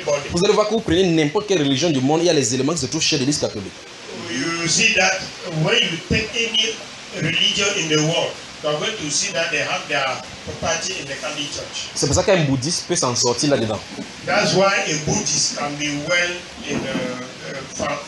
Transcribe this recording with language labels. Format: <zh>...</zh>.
<fr>vous allez voir que vous prenez n'importe quelle religion du monde, il y a les éléments qui se trouvent chez l'Église catholique.</fr> <en>You see that when you take any religion in the world, you're going to see that they have their property in the Catholic Church.</en> <fr>C'est pour ça qu'un bouddhiste peut s'en sortir là-dedans.</fr> <en>That's why a Buddhist can be well in the farm.</en>